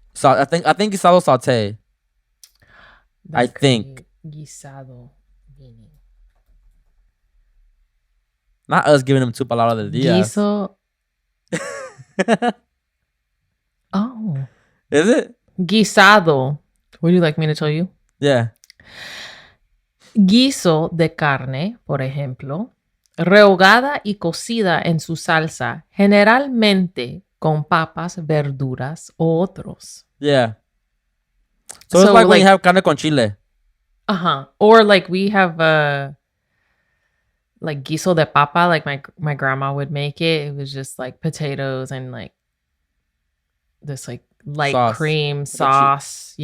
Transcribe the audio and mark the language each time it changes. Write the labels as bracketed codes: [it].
[en] I think guisado saute. I think guisado meaning. Not us giving them two [es] palabras del día. [en] Guiso. Oh. Is it? Guisado. Would you like me to tell you? Yeah. [es] Guiso de carne, por ejemplo, rehogada y cocida en su salsa, generalmente con papas, verduras o otros. [en] Yeah. So it's like when you have carne con chile. Or like we have like guiso de papa, like my grandma would make it. It was just like potatoes and like this like light cream sauce.